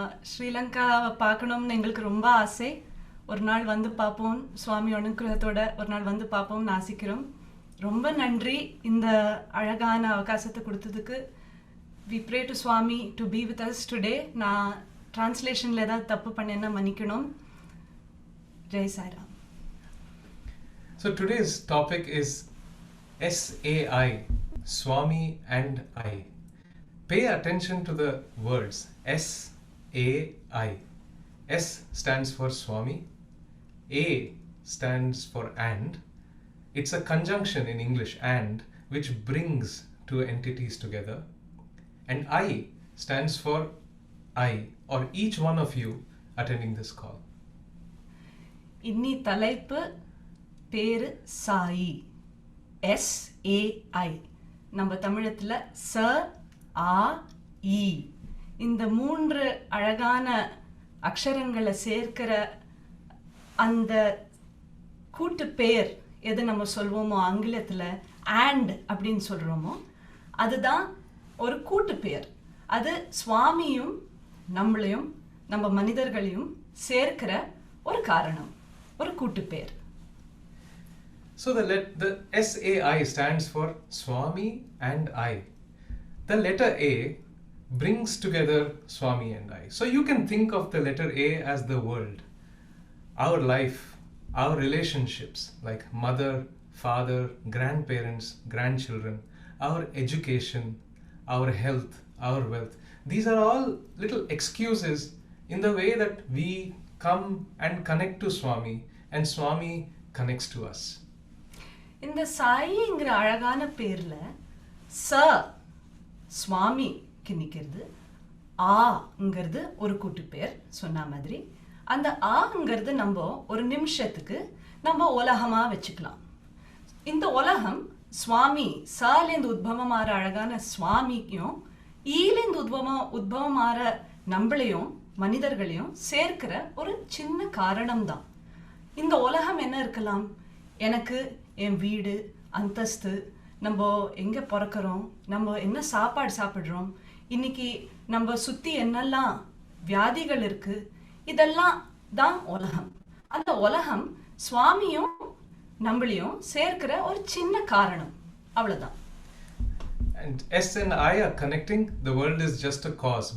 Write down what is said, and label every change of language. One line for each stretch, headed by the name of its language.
Tamil: ஸ்ரீலங்காவை பார்க்கணும்னு எங்களுக்கு ரொம்ப ஆசை. ஒரு நாள் வந்து பார்ப்போம், சுவாமி அனுகிரகத்தோட ஒரு நாள் வந்து பார்ப்போம்னு ஆசிக்கிறோம். ரொம்ப நன்றி இந்த அழகான அவகாசத்தை கொடுத்ததுக்கு.
English: We pray to Swami to be with us today.
Tamil: நான் டிரான்ஸ்லேஷனில் ஏதாவது தப்பு பண்ணேன்னா மன்னிக்கணும். Jai Sairam.
English: So today's topic is SAI, Swami and I. Pay attention to the words SAI. S stands for Swami, A stands for and. It's a conjunction in English, and, which brings two entities together. And I stands for I, or each one of you attending this call.
Tamil: இன்னி தலைப்பு பேரு Sai, SAI. நம்ம தமிழத்தில் ச ஆ இ, இந்த மூன்று அழகான அக்ஷரங்களை சேர்க்கிற அந்த கூட்டு பெயர் எது நம்ம சொல்வோமோ ஆங்கிலத்தில் and அப்படின்னு சொல்கிறோமோ அதுதான் ஒரு கூட்டு பெயர். அது சுவாமியும் நம்மளையும் நம்ம மனிதர்களையும் சேர்க்கிற ஒரு காரணம், ஒரு கூட்டு பெயர்.
English: So the SAI stands for Swami and I. The letter A brings together Swami and I. So you can think of the letter A as the world, our life, our relationships like mother, father, grandparents, grandchildren, our education, our health, our wealth. These are all little excuses in the way that we come and connect to Swami and Swami connects to us.
Tamil: இந்த சாயிங்கிற அழகான பேரில் ச சுவாமிக்கு நிற்கிறது, ஆங்கிறது ஒரு கூட்டு பேர் சொன்ன மாதிரி. அந்த ஆங்கிறது நம்ம ஒரு நிமிஷத்துக்கு நம்ம உலகமாக வச்சுக்கலாம். இந்த உலகம் சுவாமி சாலேந்து உத்பவமாகிற அழகான சுவாமிக்கும் ஈலேந்து உத்பவமாற நம்மளையும் மனிதர்களையும் சேர்க்கிற ஒரு சின்ன காரணம்தான். இந்த உலகம் என்ன இருக்கலாம்? எனக்கு என் வீடு, அந்தஸ்து, நம்ம எங்கே பிறக்கிறோம், நம்ம என்ன சாப்பாடு சாப்பிட்றோம், இன்னைக்கு நம்ம சுற்றி என்னெல்லாம் வியாதிகள் இருக்கு, இதெல்லாம் தான் உலகம். அந்த உலகம் சுவாமியும் நம்மளையும் சேர்க்கிற ஒரு சின்ன காரணம், அவ்வளோதான்.
English: And S and I are connecting, the world is just a cause.